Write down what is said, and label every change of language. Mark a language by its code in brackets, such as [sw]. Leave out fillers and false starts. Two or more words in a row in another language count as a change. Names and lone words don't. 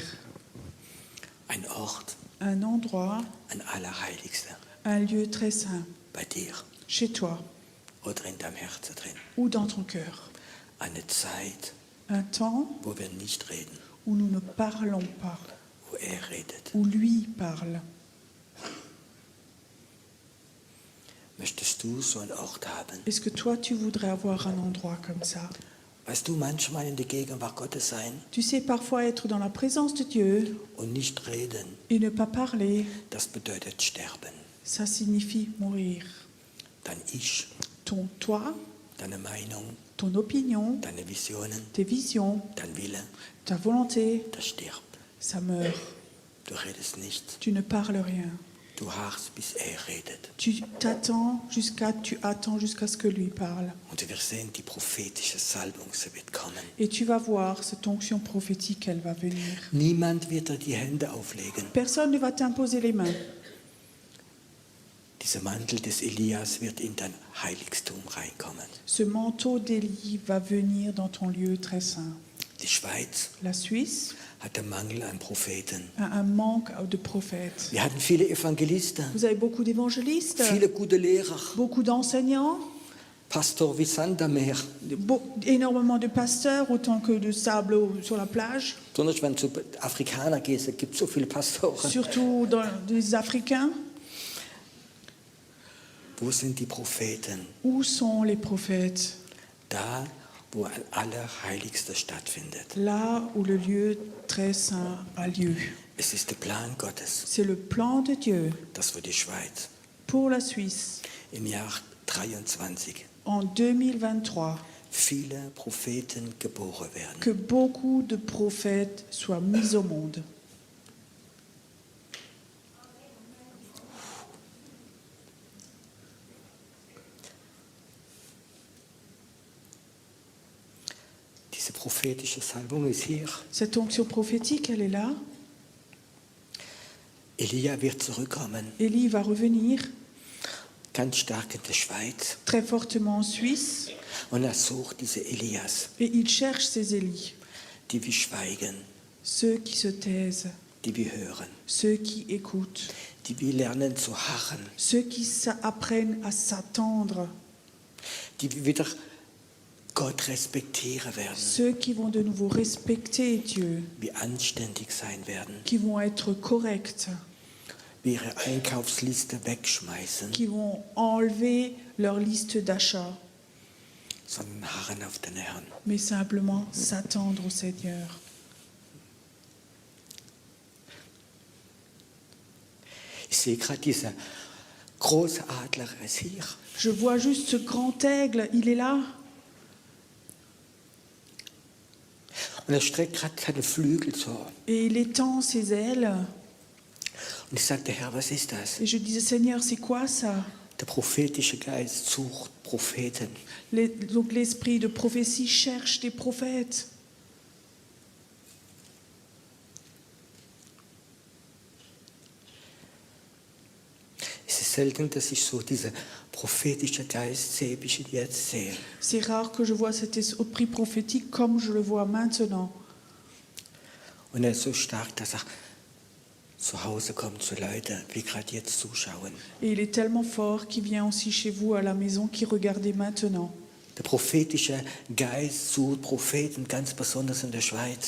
[de] Ein Ort, [fr] Un endroit, [de] ein Allerheiligster. [fr] un lieu très saint, [de] Bei dir [fr] chez toi [de] oder in deinem Herzen drin. [fr] ou dans ton cœur. [de] Eine Zeit, [fr] Un temps [de] wo wir nicht reden, [fr] où nous ne parlons pas, [de] wo er redet. [fr] où lui parle. [de] Möchtest du so einen Ort haben? [fr] Est-ce que toi, tu voudrais avoir un endroit comme ça? [de] Weißt du, manchmal in der Gegenwart Gottes sein [fr] Tu sais, parfois être dans la présence de Dieu [de] und nicht reden, [fr] et ne pas parler, [de] das bedeutet sterben. [fr] ça signifie mourir. [de] Dein Ich, [fr] Toi, [de] deine Meinung, [fr] ton opinion, [de] deine Visionen, [fr] tes visions, [de] dein Wille, [fr] ta volonté, [de] das stirbt. [fr] ça meurt. [de] Du redest nicht. [fr] Tu ne parles rien. [de] Du harrst, bis er redet. [fr] Tu attends jusqu'à ce que lui parle. [de] Und du wirst sehen, die prophetische Salbung, sie wird kommen. [fr] Et tu vas voir, cette onction prophétique, elle va venir. [de] Niemand wird dir die Hände auflegen. [fr] Personne ne va t'imposer les mains. [de] Dieser Mantel des Elias wird in dein Heiligtum reinkommen. [fr] Ce manteau d'Élie va venir dans ton lieu très saint. [de] Die Schweiz [fr] La Suisse [de] hat den Mangel an Propheten. [fr] a un manque de prophètes. [de] Wir hatten viele Evangelisten, [fr] Vous avez beaucoup d'évangélistes, [de] viele gute Lehrer, [fr] beaucoup d'enseignants, [de] Pastor wie Sand am Meer. [fr] énormément de pasteurs, autant que de sable sur la plage, [de] Besonders wenn du zu Afrikanern gehst, es gibt so viele Pastoren. [fr] surtout dans les Africains. [de] Wo sind die Propheten? [fr] Où sont les prophètes? [de] Da, wo ein Allerheiligster stattfindet. [fr] Là où le lieu très saint a lieu. [de] Es ist der Plan Gottes, [fr] C'est le plan de Dieu [de] dass wir die Schweiz [fr] pour la Suisse [de] im Jahr 23 [fr] en 2023, [de] viele Propheten geboren werden. [fr] que beaucoup de prophètes soient mis au monde. [de] Diese prophetische Salbung ist hier. [fr] Cette onction prophétique, elle est là. [de] Elia wird zurückkommen, [fr] Élie va revenir [de] ganz stark in der Schweiz. [fr] très fortement en Suisse [de] Und er sucht diese Elias, [fr] et il cherche ces Élies, [de] die wir schweigen, [fr] ceux qui se taisent, [de] die wir hören, [fr] ceux qui écoutent, [de] die wir lernen zu harren, [fr] ceux qui apprennent à s'attendre, [de] die wir wieder Gott respektieren werden, [fr] ceux qui vont de nouveau respecter Dieu, [de] wie anständig sein werden, [fr] qui vont être corrects, [de] wie ihre Einkaufsliste wegschmeißen, [fr] qui vont enlever leur liste d'achats, [de] sondern harren auf den Herrn. [fr] mais simplement s'attendre au Seigneur. [de] Ich sehe gerade dieser große Adler ist hier. [fr] Je vois juste ce grand aigle, il est là. [de] Und er streckt gerade seine Flügel so. [fr] Et il étend ses ailes. [de] Und ich sagte, Herr, was ist das? [fr] Et je disais, Seigneur, c'est quoi ça? [de] Der prophetische Geist sucht Propheten. [fr] Donc l'esprit de prophétie cherche des prophètes. [de] Es ist selten, dass ich so dieser prophetische Geist sehe, wie ich ihn jetzt sehe. [fr] C'est rare que je vois cet esprit prophétique comme je le vois maintenant. [de] Und er ist so stark, dass er zu Hause kommt zu Leuten, die gerade jetzt zuschauen. [fr] Et il est tellement fort qu'il vient aussi chez vous à la maison qui regardez maintenant. [de] Der prophetische Geist sucht Propheten, ganz besonders in der Schweiz.